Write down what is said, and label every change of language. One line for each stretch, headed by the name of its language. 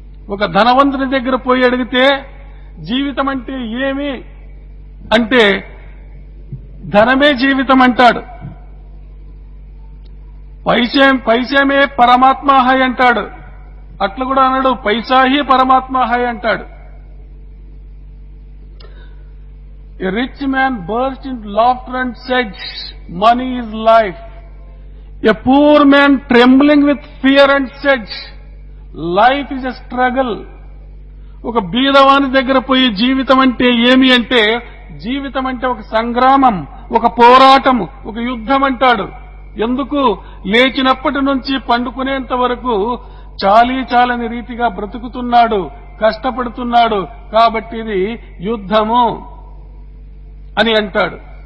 Telugu: ఒక ధనవంతుని దగ్గర పోయి అడిగితే జీవితం అంటే ఏమి అంటే ధనమే జీవితం అంటాడు.
Hindi: పైసేమే పరమాత్మ హై
Telugu: అంటాడు. అట్లా కూడా అన్నాడు,
Hindi: పైసా హీ పరమాత్మ హై
Telugu: అంటాడు.
English: A rich man burst into laughter and said, money is life. A poor man trembling with fear and said, life is a struggle.
Telugu: ఒక బీదవాని దగ్గర పోయి జీవితం అంటే ఏమి అంటే, జీవితం అంటే ఒక సంగ్రామం, ఒక పోరాటం, ఒక యుద్ధం అంటాడు. ఎందుకు? లేచినప్పటి నుంచి పండుకునేంత వరకు చాలని రీతిగా బ్రతుకుతున్నాడు, కష్టపడుతున్నాడు, కాబట్టి ఇది యుద్ధము అని అంటాడు.